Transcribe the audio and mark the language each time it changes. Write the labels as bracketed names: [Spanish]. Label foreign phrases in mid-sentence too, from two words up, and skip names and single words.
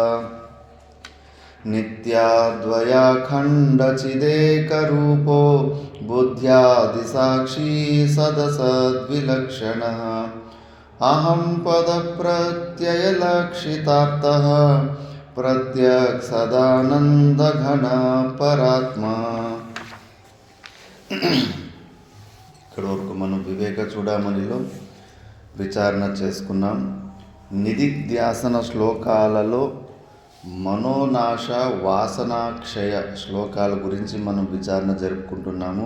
[Sanskrit] ನಿತ್ಯಾದ್ವಯಾಖಂಡಚಿದೇಕರೂಪೋ ಬುದ್ಧ್ಯಾದಿಸಾಕ್ಷಿ ಸದಸದ್ವಿಲಕ್ಷಣಃ. ಅಹಂ ಪದಪ್ರತ್ಯಯಲಕ್ಷಿತಾರ್ಥಃ ಪ್ರತ್ಯಕ್ ಸದಾನಂದಘನ ಪರಾತ್ಮ. [Telugu] ఇక్కడ వరకు మనం వివేక చూడమనిలో విచారణ చేసుకున్నాం. నిదిధ్యాసన శ్లోకాలలో మనోనాశ వాసనాక్షయ శ్లోకాల గురించి మనం విచారణ జరుపుకుంటున్నాము.